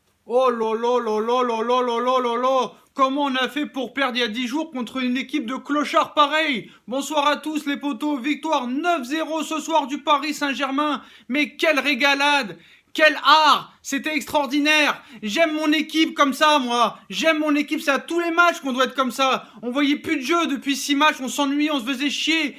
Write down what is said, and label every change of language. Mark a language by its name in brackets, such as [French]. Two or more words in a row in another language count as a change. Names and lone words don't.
[French] Oh là là là là là là là là là là. Comment on a fait pour perdre il y a 10 jours contre une équipe de clochards pareil? Bonsoir à tous les potos, victoire 9-0 ce soir du Paris Saint-Germain. Mais quelle régalade! Quel art! C'était extraordinaire! J'aime mon équipe comme ça, moi! J'aime mon équipe, c'est à tous les matchs qu'on doit être comme ça! On voyait plus de jeu depuis 6 matchs, on s'ennuyait, on se faisait chier!